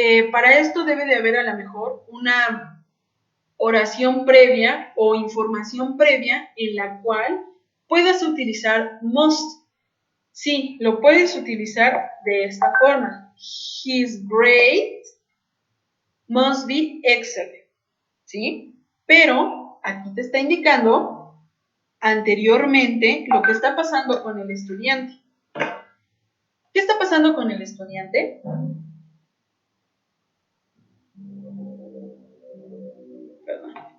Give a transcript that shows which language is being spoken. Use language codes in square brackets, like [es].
[es] Para esto debe de haber a lo mejor una oración previa o información previa en la cual puedas utilizar must. Sí, lo puedes utilizar de esta forma. [en] His grade must be excellent. [es] ¿Sí? Pero aquí te está indicando anteriormente lo que está pasando con el estudiante. ¿Qué está pasando con el estudiante? Perdón.